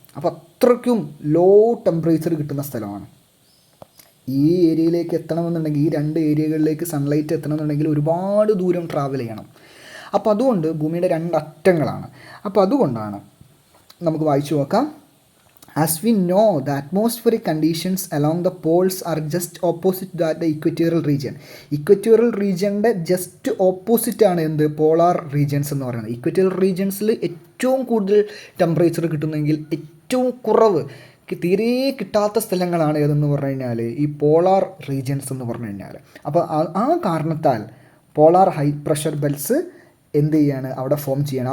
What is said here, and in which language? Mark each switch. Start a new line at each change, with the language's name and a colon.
Malayalam: അപ്പോൾ അത്രയ്ക്കും low temperature കിട്ടുന്ന സ്ഥലമാണ്. ഈ ഏരിയയിലേക്ക് എത്തണമെന്നുണ്ടെങ്കിൽ, ഈ 2 ഏരിയകളിലേക്ക് സൺലൈറ്റ് എത്തണമെന്നുണ്ടെങ്കിൽ ഒരുപാട് ദൂരം ട്രാവൽ ചെയ്യണം. അപ്പോൾ അതുകൊണ്ട് ഭൂമിയുടെ 2 അറ്റങ്ങളാണ്. അപ്പോൾ അതുകൊണ്ടാണ് നമുക്ക് വായിച്ചു നോക്കാം.
English: As we know, the atmospheric conditions along the poles are just opposite to the equatorial region.
Malayalam: Equatorial റീജിയൻ്റെ just opposite ആണ് എന്ത്? പോളാർ റീജിയൻസ് എന്ന് പറയുന്നത്. ഇക്വറ്റോറിയൽ റീജിയൻസിൽ ഏറ്റവും കൂടുതൽ ടെമ്പറേച്ചർ കിട്ടുന്നെങ്കിൽ ഏറ്റവും കുറവ് തീരെ കിട്ടാത്ത സ്ഥലങ്ങളാണ് ഏതെന്ന് പറഞ്ഞു കഴിഞ്ഞാൽ ഈ പോളാർ റീജിയൻസ് എന്ന് പറഞ്ഞു കഴിഞ്ഞാൽ. അപ്പോൾ ആ കാരണത്താൽ പോളാർ ഹൈ പ്രഷർ ബെൽറ്റ്സ് എന്ത് ചെയ്യാണ്? അവിടെ ഫോം ചെയ്യണം.